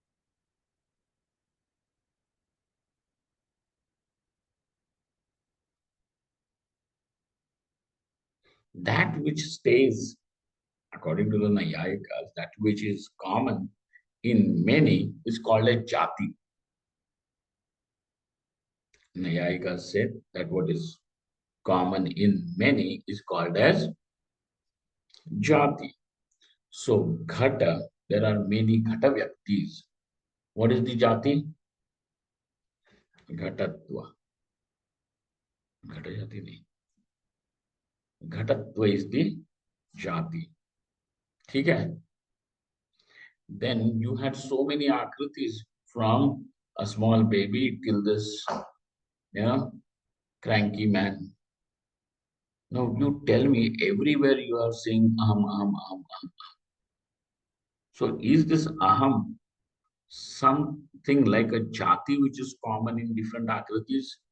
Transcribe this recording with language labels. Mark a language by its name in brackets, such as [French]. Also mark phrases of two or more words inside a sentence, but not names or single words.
[English] That which stays, according to the Nayayikas, that which is common in many is called a jati. Nayayikas said that what is common in many is called as jati. So, ghata, there are many [Sanskrit] ghata vyaktis. [English] What is the jati? Ghatatva. [Hindi] Ghata jati nahi. [English] Ghatatva is the jati. [Hindi] ठीक है? [English] Then you had so many akritis from a small baby till this, cranky man. Now you tell me, everywhere you are saying [Sanskrit] aham, aham, aham, aham. [English] So is this aham something like a jati which is common in different akritis?